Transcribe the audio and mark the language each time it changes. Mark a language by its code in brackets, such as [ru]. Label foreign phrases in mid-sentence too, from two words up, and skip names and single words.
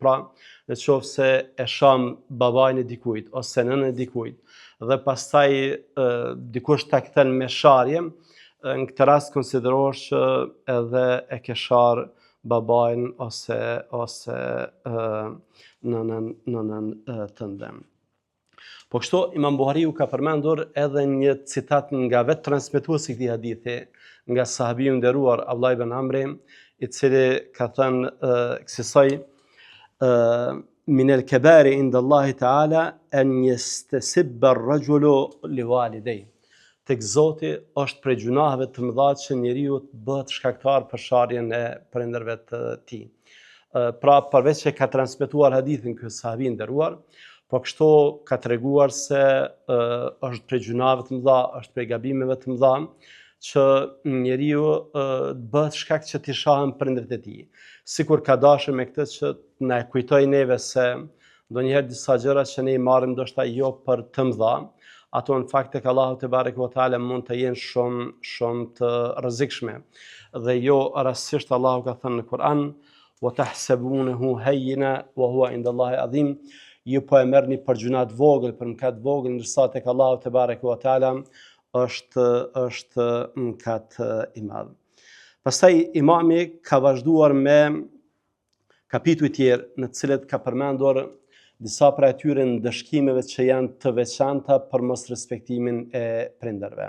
[sq] Pra, nëse e sham babain e dikujt ose nënën e dikujt dhe pastaj dikush ta kthen me sharje, në këtë rast konsiderohesh që edhe e ke sharë babain ose nënën tënde. Po kështu Imam Buhariu ka përmendur edhe një citat nga vetë transmetuesi i këtij hadithi, nga sahabiu nderuar Abdullah ibn Amri, i cili ka thënë kësaj: [ar] من الكبائر عند الله تعالى أن يستسب الرجل لوالديه. [sq] Tek Zoti është prej gjunaheve të mëdha që njeriu të bëhet shkaktar për sharjen e prindërve të tij. Pra, përveç që ka transmetuar hadithin ky sahabi nderuar, po kështu ka treguar se është prej gjunave të mëdha, është prej gabimeve të mëdha që njeriu bëhet shkak që t'i shahen prindërit e tij. Sikur ka dashur me këtë që na e kujtoi neve se ndonjëherë disa gjëra që ne i marrim ndoshta jo për të mëdha, ato në fakt tek Allahu [ar] تبارك وتعالى [sq] mund të jenë shumë të rrezikshme. Dhe jo rastësisht Allahu ka thënë në Kur'an: [ar] وتحسبونه هينا وهو عند الله عظيم. [sq] Ju po e merrni për gjuna të vogël, për mëkat të vogël, ndërsa tek Allahu [ar] تبارك وتعالى [sq] është mëkat i madh. Pastaj imami ka vazhduar me kapituj tjerë në të cilët ka përmendur disa prej atyre ndëshkimeve që janë të veçanta për mos respektimin e prindërve.